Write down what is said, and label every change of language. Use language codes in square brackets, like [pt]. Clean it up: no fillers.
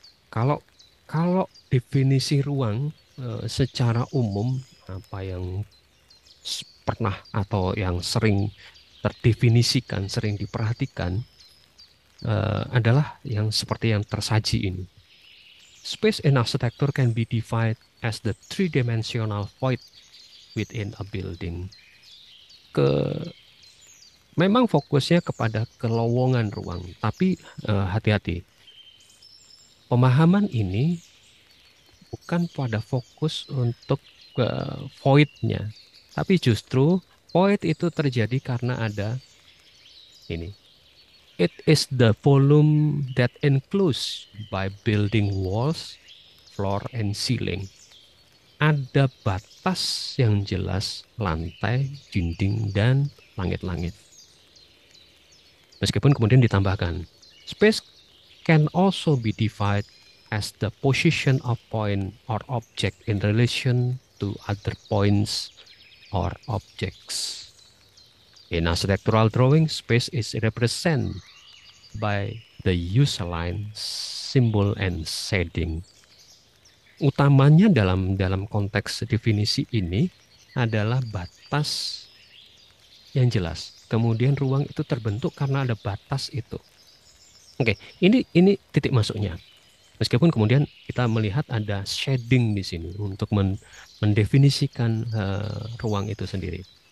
[id] Kalau kalau definisi ruang secara umum apa yang pernah atau yang sering terdefinisikan, sering diperhatikan adalah yang seperti yang tersaji ini. [en] Space in architecture can be defined as the three-dimensional void within a building. [id] Memang fokusnya kepada kelowongan ruang, tapi hati-hati. Pemahaman ini bukan pada fokus untuk void-nya, tapi justru void itu terjadi karena ada ini. [en] It is the volume that enclosed by building walls, floor, and ceiling. [id] Ada batas yang jelas lantai, dinding, dan langit-langit. Meskipun kemudian ditambahkan, [en] space can also be defined as the position of point or object in relation to other points or objects. In architectural drawing, space is represented by the use line, symbol, and shading. [id] Utamanya dalam konteks definisi ini adalah batas yang jelas. Kemudian ruang itu terbentuk karena ada batas itu. Oke, ini titik masuknya. Meskipun kemudian kita melihat ada shading di sini untuk mendefinisikan ruang itu sendiri.